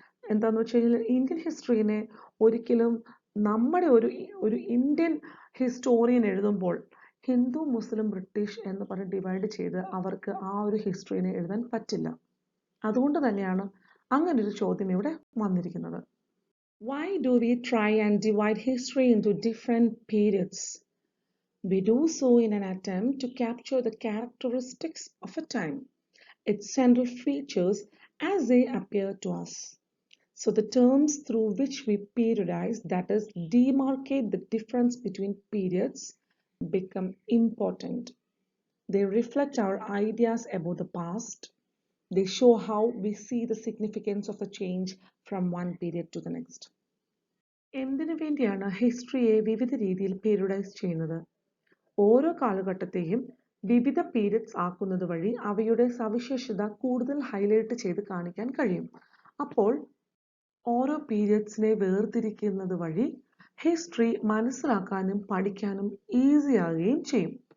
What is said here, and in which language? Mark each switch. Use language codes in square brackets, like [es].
[ml] എന്താന്ന് വെച്ച് കഴിഞ്ഞാൽ ഇന്ത്യൻ ഹിസ്റ്ററിനെ ഒരിക്കലും നമ്മുടെ ഒരു ഇന്ത്യൻ ഹിസ്റ്റോറിയൻ എഴുതുമ്പോൾ ഹിന്ദു, മുസ്ലിം, ബ്രിട്ടീഷ് എന്ന് പറഞ്ഞ് ഡിവൈഡ് ചെയ്ത് അവർക്ക് ആ ഒരു ഹിസ്റ്ററിനെ എഴുതാൻ പറ്റില്ല. അതുകൊണ്ട് തന്നെയാണ് അങ്ങനൊരു ചോദ്യം ഇവിടെ വന്നിരിക്കുന്നത്. [en] Why do we try and divide history into different periods? We do so in an attempt to capture the characteristics of a time, its central features as they appear to us. So the terms through which we periodize, that is, demarcate the difference between periods, become important. They reflect our ideas about the past. They show how we see the significance of the change from one period to the next. [ml] എന്തിനു വേണ്ടിയാണ് ഹിസ്റ്ററിയെ വിവിധ രീതിയിൽ പീരിയഡൈസ് ചെയ്യുന്നത്? ഓരോ കാലഘട്ടത്തെയും വിവിധ periods ആക്കുന്നത് വഴി അവയുടെ സവിശേഷത കൂടുതൽ ഹൈലൈറ്റ് ചെയ്ത് കാണിക്കാൻ കഴിയും. അപ്പോൾ ഓരോ പീരിയഡ്സിനെ വേർതിരിക്കുന്നത് വഴി ഹിസ്റ്ററി മനസ്സിലാക്കാനും പഠിക്കാനും ഈസി ആകുകയും ചെയ്യും.